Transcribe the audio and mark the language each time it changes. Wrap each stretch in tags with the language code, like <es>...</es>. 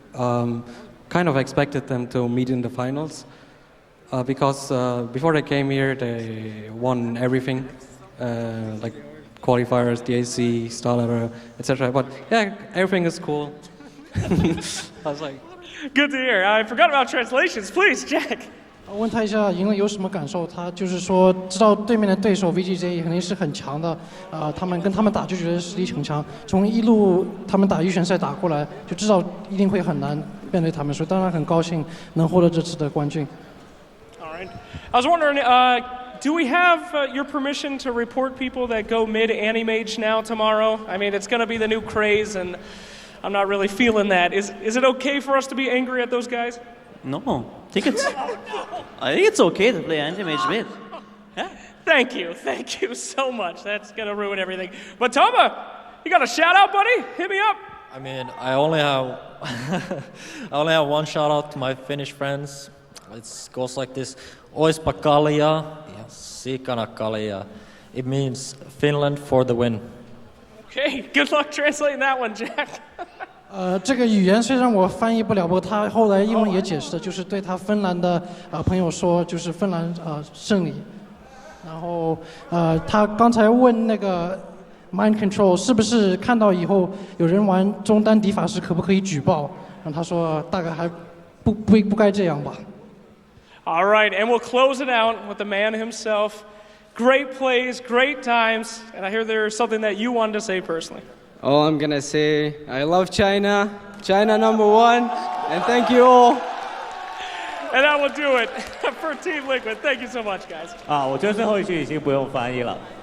<en>Kind of expected them to meet in the finals because before they came here, they won everything, like qualifiers, DAC, Starletter, etc. But yeah, everything is cool. I was like, good to hear. I forgot about translations. Please, Jack.</en> <zh>问他一下赢了有什么感受？他就是说知道对面的对手 VGJ 肯定是很强的，他们跟他们打就觉得实力很强。从一路他们打预选赛打过来，就知道一定会很难面对他们，所以当然很高兴能获得这次的冠军。</zh> <en>All right. I was wondering, do we have your permission to report people that go mid Animage now tomorrow? I mean, it's going to be the new craze, and I'm not really feeling that. Is it okay for us to be angry at those guys? No, I think it's okay to play anti-mage mid. Yeah. Thank you so much. That's gonna ruin everything. But Toma, you got a shout out, buddy? Hit me up. I mean, I only have one shout out to my Finnish friends. It goes like this:</en> <fi>Ois pakalia ja sikana kalia.</fi> <en>It means Finland for the win. Okay, good luck translating that one, Jack.</en> <zh>这个语言虽然我翻译不了，不过他后来英文也解释了，就是对他芬兰的朋友说，就是芬兰胜利。然后他刚才问那个 Mind Control 是不是看到以后有人玩中单敌法时可不可以举报？然后他说大概还不该这样吧。</zh> <en>All right, and we'll close it out with the man himself. Great plays, great times, and I hear there's something that you wanted to say personally. Oh, I'm gonna say I love China, China #1, and thank you all. And that will do it for Team Liquid. Thank you so much, guys.</en> <zh>我觉得最后一句已经不用翻译了。</zh>